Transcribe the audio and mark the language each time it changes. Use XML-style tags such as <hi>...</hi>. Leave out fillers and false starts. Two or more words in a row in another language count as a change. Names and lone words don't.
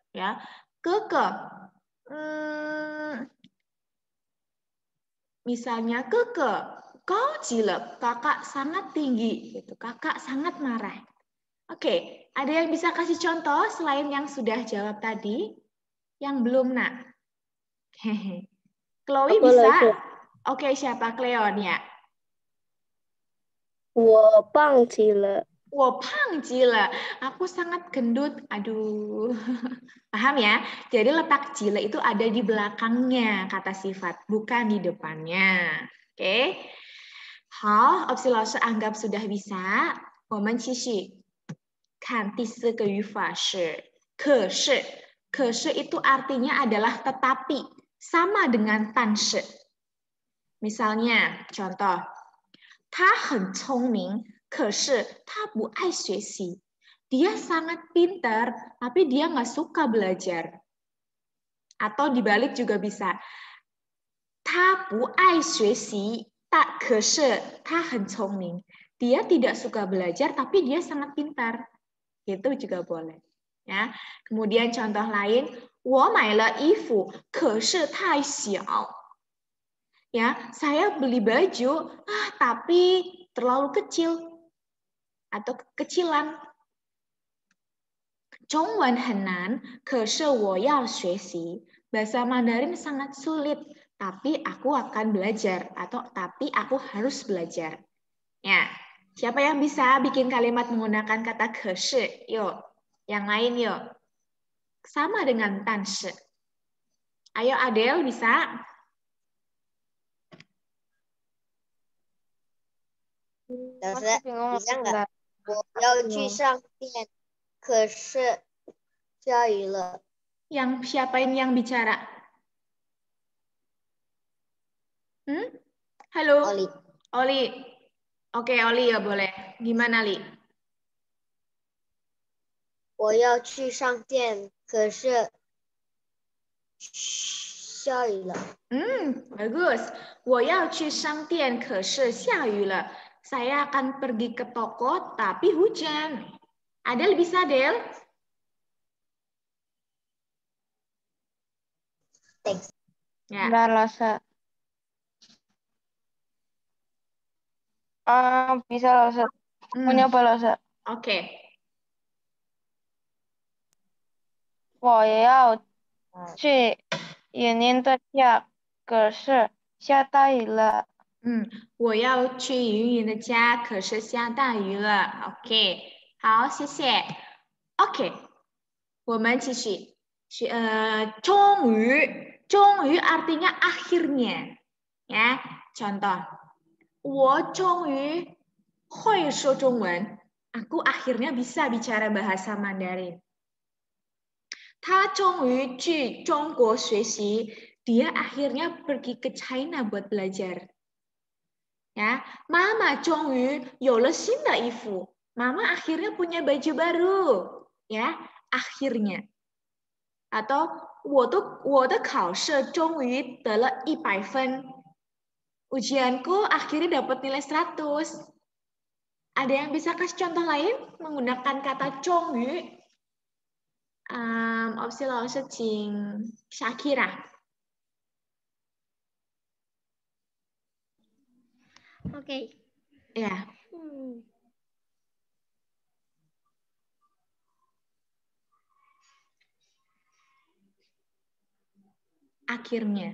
<id>Ya, keke, misalnya keke,</id> <zh>高极了,</zh> <id>kakak sangat tinggi, gitu. Kakak sangat marah. Oke, ada yang bisa kasih contoh selain yang sudah jawab tadi, yang belum nak? Hehe. Chloe bisa? Oke, siapa? Cleon ya.</id> <zh>我胖极了。</zh> <id>Wow,</id> <zh>胖极了.</zh> <id>Aku sangat gendut. Aduh. Paham ya? Jadi letak jile itu ada di belakangnya kata sifat, bukan di depannya. Oke. Hao, opsi laoshi anggap sudah bisa.</id> <zh>我们继续看第四个语法是可是.</zh> <id>可是 itu artinya adalah tetapi, sama dengan 但是. Misalnya, contoh.</id> <zh>他很聪明. 可是他不爱学习.</zh> <id>Dia sangat pintar, tapi dia nggak suka belajar. Atau dibalik juga bisa.</id> <zh>他不爱学习, 可是他很聪明.</zh> <id>Dia tidak suka belajar, tapi dia sangat pintar. Itu juga boleh. Ya. Kemudian contoh lain,</id> <zh>我买了衣服, 可是太小.</zh> <id>Ya, saya beli baju, tapi terlalu kecil. Atau kekecilan.</id> <zh>中文很难, 可是我要学习.</zh> <id>Bahasa Mandarin sangat sulit, tapi aku akan belajar. Atau tapi aku harus belajar. Ya, siapa yang bisa bikin kalimat menggunakan kata 可是? Yuk, yang lain yuk. Sama dengan 但是. Ayo Adele, bisa? Bisa nggak?</id> <zh>我要去上店，可是下雨了。</zh> <id>Yang siapa ini yang bicara? Halo? Oli. Oli. Oke, Oli ya boleh. Gimana, Li?</id> <zh>我要去上店，可是下雨了。</zh> <id>Bagus.</id> <zh>我要去商店，可是下雨了.</zh> <id>saya akan pergi ke toko tapi hujan. Adel bisa, Del? Ya. Bentar, Lasa. Bisa, Lasa. Mau nyoba, Lasa. Oke.</id> <zh>我要去云林的家，可是下大雨了。我要去云云的家，可是下大雨了。OK， 好，谢谢。OK， 我们继续。终于，终于</zh> <id>artinya akhirnya. Ya, contoh.</id> <zh>我终于会说中文.</zh> <id>Aku akhirnya bisa bicara bahasa Mandarin.</id> <zh>他终于去中国学习.</zh> <id>Dia akhirnya pergi ke China buat belajar.</id> <zh>Ya, Mama 终于有了新的衣服.</zh> <id>Mama akhirnya punya baju baru. Ya, akhirnya. Atau</id> <zh>我的考试终于得了100分.</zh> <id>Ujianku akhirnya dapat nilai 100. Ada yang bisa kasih contoh lain menggunakan kata 终于?</id> <zh>Opsi老师请 Shakira.</zh> <id>Oke. Ya. Akhirnya.</id>